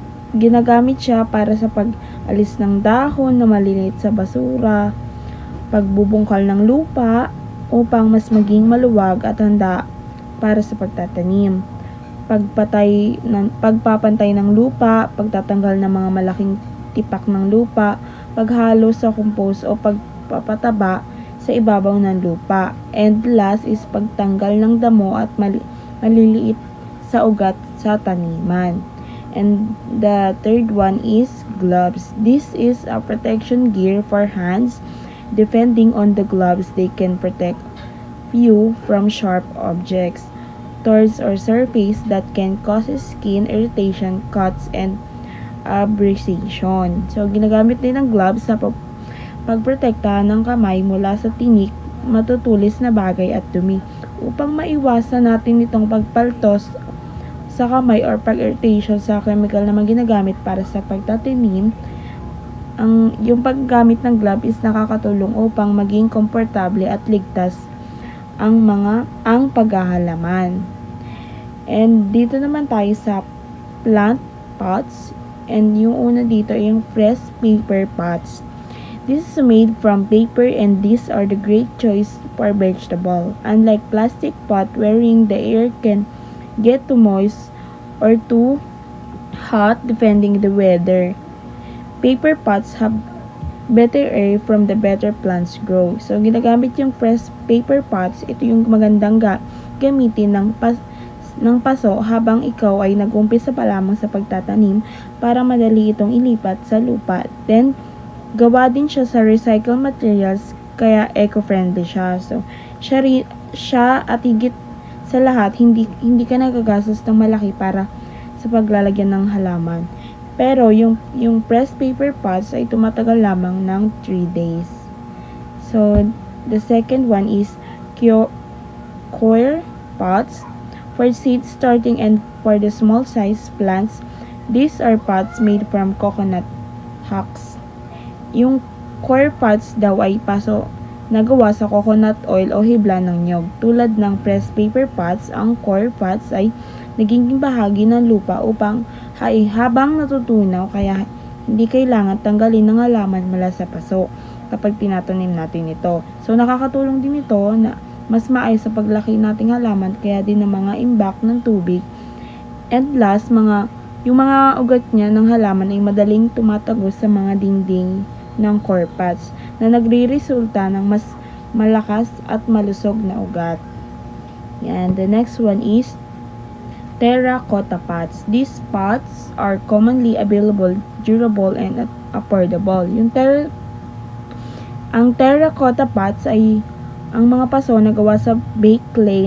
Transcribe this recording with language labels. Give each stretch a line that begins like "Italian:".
Filipino: Ginagamit siya para sa pag-alis ng dahon na maliliit sa basura, pagbubungkal ng lupa upang mas maging maluwag at handa para sa pagtatanim, pagpapantay ng lupa, pagtatanggal ng mga malaking tipak ng lupa, paghalo sa compost o pagpapataba sa ibabaw ng lupa.
English: And last is
Filipino: pagtanggal ng damo at maliliit sa ugat sa taniman.
English: And the third one is gloves. This is a protection gear for hands. Depending on the gloves, they can protect you from sharp objects, thorns or surface that can cause skin irritation, cuts, and abrasion.
Filipino: So, ginagamit din ng gloves sa pagprotekta ng kamay mula sa tinik, matutulis na bagay at dumi upang maiwasan natin itong pagpaltos sa kamay or pag-irritation sa chemical na ginagamit para sa pagtatanim. Yung paggamit ng glove is nakakatulong upang maging komportable at ligtas ang paghahalaman. And dito naman tayo sa plant pots, and yung una dito ay yung fresh paper pots.
English: This is made from paper and these are the great choice for vegetable. Unlike plastic pot wherein the air can get too moist or too hot depending the weather, paper pots have better air from the better plants grow. So,
Filipino: ginagamit yung
English: pressed paper pots.
Filipino: Ito yung magandang gamitin ng paso habang ikaw ay nag-umpisa pa lamang sa pagtatanim para madali itong ilipat sa lupa. Then, gawa din siya sa recycled materials kaya eco-friendly siya. So, siya at higit sa lahat, hindi ka nagagastos ng malaki para sa paglalagyan ng halaman. Pero yung pressed paper pots ay tumatagal lamang ng 3 days.
English: So, the second one is coir pots for seed starting and for the small size plants. These are pots made from coconut husks.
Filipino: Yung coir pots daw ay nagawa sa coconut oil o hibla ng nyog. Tulad ng pressed paper pots, ang coir pots ay naging bahagi ng lupa upang habang natutunaw, kaya hindi kailangan tanggalin ng halaman mula sa paso kapag tinatanim natin ito. So, nakakatulong din ito na mas maayos sa paglaki nating halaman kaya din ng mga imbak ng tubig. And last, yung mga ugat niya ng halaman ay madaling tumatagos sa mga dingding ng coir pots na nagre-resulta ng mas malakas at malusog na ugat. Yan.
English: The next one is terracotta pots. These pots are commonly available, durable, and affordable.
Filipino: Ang terracotta pots ay ang mga paso na gawa sa baked clay.